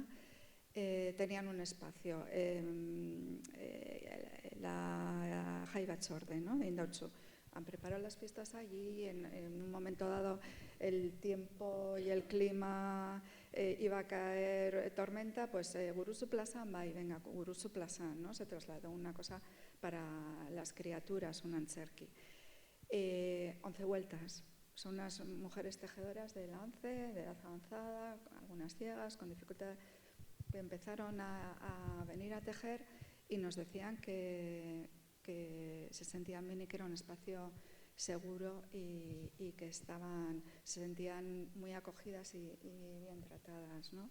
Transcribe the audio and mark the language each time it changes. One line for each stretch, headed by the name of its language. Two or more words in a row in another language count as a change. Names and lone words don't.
Spanish: Tenían un espacio, la Jai Batzorde, ¿no? De Indautxu. Han preparado las fiestas allí, en un momento dado el tiempo y el clima iba a caer tormenta, pues Guruzu plazan, venga, Guruzu plazan, ¿no? Se trasladó una cosa para las criaturas, un antzerki. 11 vueltas. Son unas mujeres tejedoras de la 11, de edad avanzada, algunas ciegas, con dificultad. Empezaron a venir a tejer y nos decían que se sentían bien y que era un espacio seguro y que se sentían muy acogidas y bien tratadas, ¿no?